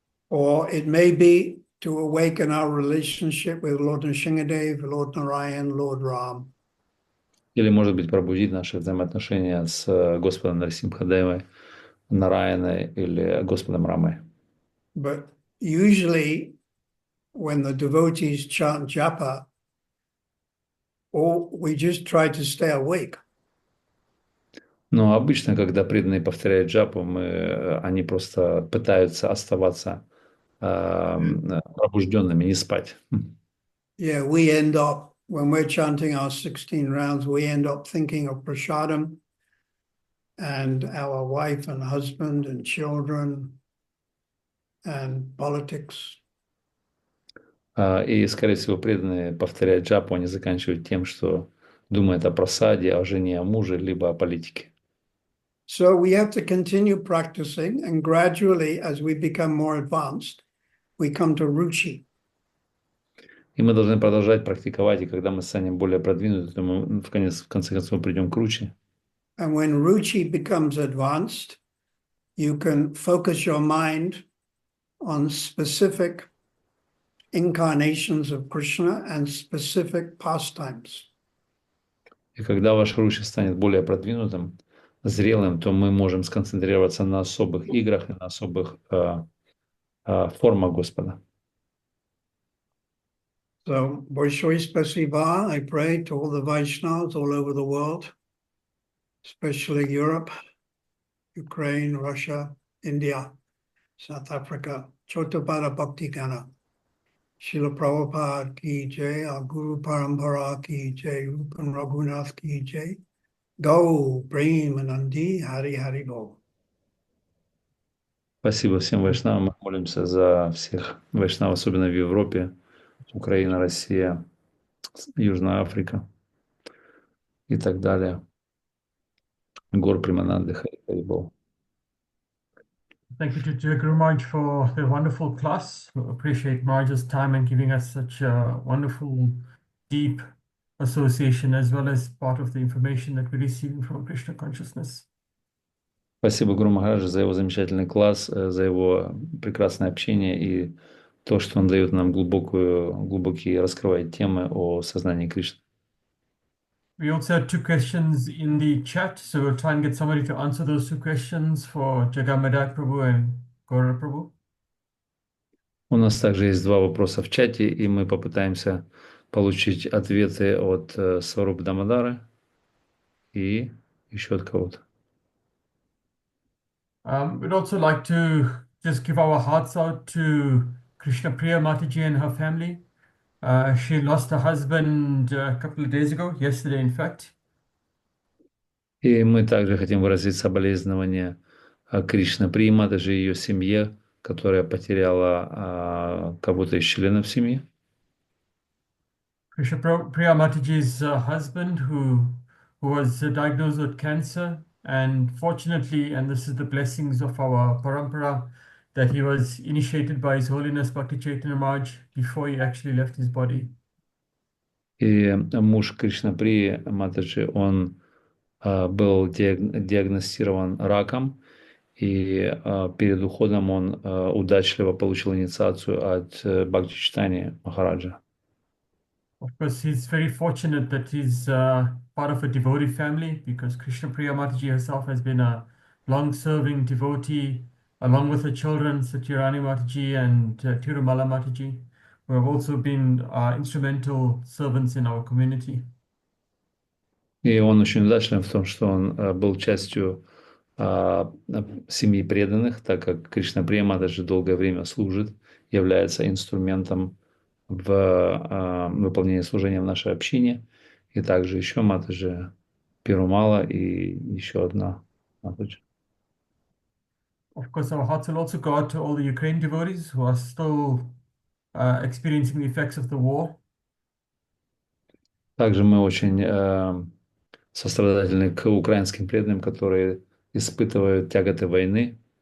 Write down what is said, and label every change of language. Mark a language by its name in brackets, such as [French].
[English] Or it may be to awaken our relationship with Lord Nrsimhadev, Lord Narayan, Lord Ram. [Russian] Или, может быть, пробудить наши взаимоотношения с Господом Нарсимхадевой, Нараяной или Господом Рамой. [English] But usually when the devotees chant japa, we just try to stay awake. [Russian] Но обычно, когда преданные повторяют джапу, они просто пытаются оставаться пробужденными, не спать. [English] Yeah, we end up, when we're chanting our 16 rounds, we end up thinking of prasadam and our wife and husband and children and politics. [Russian] И, скорее всего, преданные, повторяя джапу, они заканчивают тем, что думают о просаде, о жене, о муже, либо о политике. [English] So we have to continue practicing, and gradually, as we become more advanced, we come to ruchi. [Russian] И мы должны продолжать практиковать, и когда мы станем более продвинуты, то мы в конце концов придем к ручи. [English] And when ruchi becomes advanced, you can focus your mind on specific incarnations of Krishna and specific pastimes. [Russian] И когда ваш ручи станет более продвинутым, зрелым, то мы можем сконцентрироваться на особых играх и на особых формах Господа. So, Большое спасибо. [English] I pray to all the Vaishnavas all over the world, especially Europe, Ukraine, Russia, India, South Africa. Chotabara Bhakti Gana. Srila Prabhupada ki jai, our Guru Parampara ki jai, Rupan Raghunath ki jai. Go, Premanandi, Hari Hari Bol. [Russian] Спасибо всем вайшнавам. Мы молимся за всех вайшнавов, особенно в Европе, Украина, Россия, Южная Африка и так далее. Гор Примананды, Хари Хари Бол. [English] Thank you to Guru Maharaj for the wonderful class. We appreciate Maharaj's time and giving us such a wonderful, deep association as well as part of the information that we're receiving from Krishna consciousness. [Russian] Спасибо Гуру Махараджу за его замечательный класс, за его прекрасное общение и то, что он дает нам глубокие раскрывает темы о сознании Кришны. [English] We also had 2 questions in the chat, so we'll try and get somebody to answer those 2 questions for Jagamadai Prabhu and Gaura Prabhu. [Russian] У нас также есть 2 вопроса в чате, и мы попытаемся получить ответы от Сварупы Дамодары и еще от кого-то. [English] We'd also like to just give our hearts out to Krishna Priya Mataji and her family. She lost her husband a couple of days ago, yesterday in fact. [Russian] И мы также хотим выразить соболезнования Кришна Прии Матаджи и ее семье, которая потеряла кого-то из членов семьи. [English] Krishna Priya Mataji's husband who was diagnosed with cancer, and fortunately, and this is the blessings of our parampara, that he was initiated by His Holiness Bhakti Chaitanya Maharaj before he actually left his body. [Russian] И муж Кришна Прии Матаджи, он был диагностирован раком, и перед уходом он удачливо получил инициацию от Бхакти Чайтаньи Махараджа. [English] Of course, he's very fortunate that he's part of a devotee family, because Krishna Priya Mataji herself has been a long-serving devotee, along with her children, Satyarani Mataji and Tirumala Mataji, who have also been instrumental servants in our community. [Russian] И он очень удачлив в том, что он был частью семьи преданных, так как Кришна Прия Матаджи долгое время служит, является инструментом в выполнении служения в нашей общине, и также еще Матаджи Пирумала и еще одна Матаджи. [English] Of course, our hearts will also go out to all the Ukraine devotees who are still experiencing the effects of the war. [Russian] Также мы очень сострадательны к украинским преданным, которые испытывают тяготы войны.